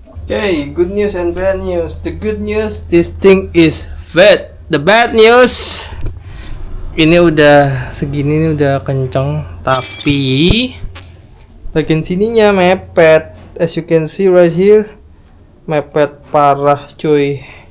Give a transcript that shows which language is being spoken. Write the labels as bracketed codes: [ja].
[en] Okay, good news and bad news. The good news, this thing is wet. The bad news, [id] ini udah segini, ini udah kenceng, tapi bagian sininya mepet. [en] As you can see right here, [id] mepet parah cuy.